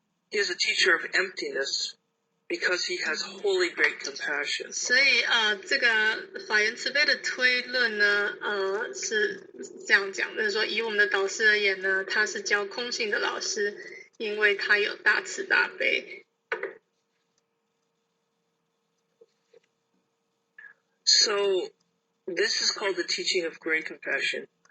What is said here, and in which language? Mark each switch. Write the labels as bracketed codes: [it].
[en] He is a teacher of emptiness because he has wholly great compassion. [zh] 所以这个法缘慈悲的推论呢，是这样讲的，就是说以我们的导师而言呢，他是教空性的老师，因为他有大慈大悲。 [en] So this is called the teaching of great compassion.